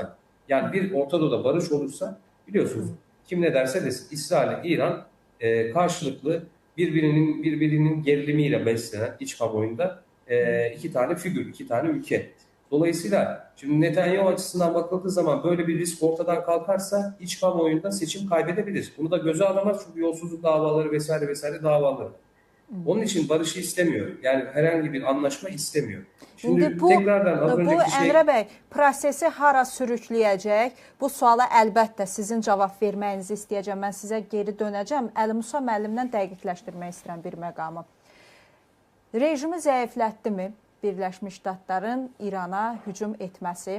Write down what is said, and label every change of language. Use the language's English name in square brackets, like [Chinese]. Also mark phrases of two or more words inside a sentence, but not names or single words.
[Turkish] Yani bir Orta Doğu'da barış olursa biliyorsunuz kim ne derse desin İsrail ile İran karşılıklı birbirinin gerilimiyle beslenen iç kamuoyunda iki tane figür, iki tane ülke. Dolayısıyla şimdi Netanyahu açısından bakıldığı zaman böyle bir risk ortadan kalkarsa iç kamuoyunda seçim kaybedebilir. Bunu da göze alamaz çünkü yolsuzluk davaları vesaire davaları. Onun için barışı istemiyor. Yani herhangi bir anlaşma istemiyor. [Azerbaijani] Şimdi bu Əmrə bəy, prosesi hara sürükləyəcək? Bu suala əlbəttə sizin cavab verməyinizi istəyəcəm. Mən sizə geri dönəcəm. Əli Musa müəllimdən dəqiqləşdirmək istəyirəm bir məqamı. Rejimi zəiflətdimi? Birləşmiş Ştatların İrana hücum etməsi.